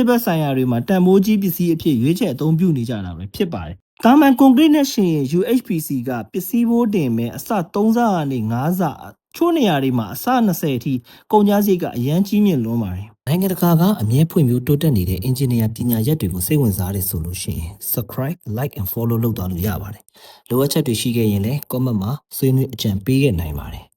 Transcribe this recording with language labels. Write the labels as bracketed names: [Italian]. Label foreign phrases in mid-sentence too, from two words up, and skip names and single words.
[Burmese] ဘက်ဆိုင်ရာတွေမှာတန်ဖိုးကြီးပစ္စည်းအဖြစ်ရွေးချယ်အသုံးပြုနေကြတာပဲဖြစ်ပါတယ်။တာမန်ကွန်ကရစ်နဲ့ရှင်ရင် UHPC ကပစ္စည်းဘိုးတင်မဲ့အစ3ဆကနေ5ဆချို့နေရာတွေမှာအစ20အထိကုန်ကျစရိတ်ကအရန်ကြီးမြင့်လွန်းပါတယ်။နိုင်ငံတကာကအမြဲဖွံ့ဖြိုးတိုးတက်နေတဲ့အင်ဂျင်နီယာပညာရပ်တွေကိုစိတ်ဝင်စားတယ်ဆိုလို့ရှိရင် [English] subscribe like and follow [Burmese] လုပ်သွားလို့ရပါတယ်။လိုအပ်ချက်တွေရှိခဲ့ရင်လည်း comment မှာဆွေးနွေးအကြံပေးခဲ့နိုင်ပါတယ်